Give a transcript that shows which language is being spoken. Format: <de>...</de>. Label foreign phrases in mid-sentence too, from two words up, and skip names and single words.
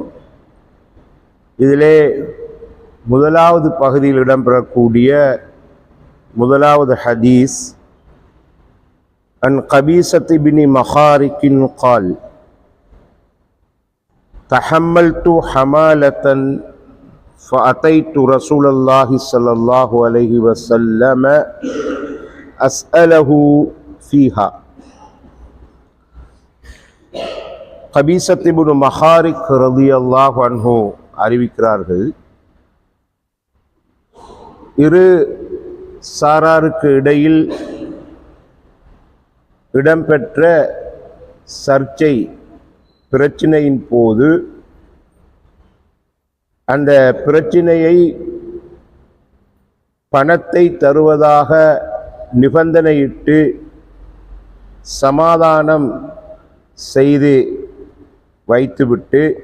<ta>இதிலே முதலாவது பகுதியில் இடம்பெறக்கூடிய முதலாவது ஹதீஸ்</ta> <ar>عن قبيصة بن مخارق قال تحملت حمالة فأتيت رسول الله صلى الله عليه وسلم أسأله فيها.</ar> <ta>கபீஸத் இப்னு மஹாரிக்</ta> <ar>رضي الله عنه</ar> <ta>அறிவிக்கிறார்கள், இரு சாராருக்கு இடையில் இடம்பெற்ற சர்ச்சை பிரச்சினையின் போது அந்த பிரச்சினையை பணத்தை தருவதாக நிபந்தனையிட்டு சமாதானம் செய்து வைத்துவிட்டு</ta>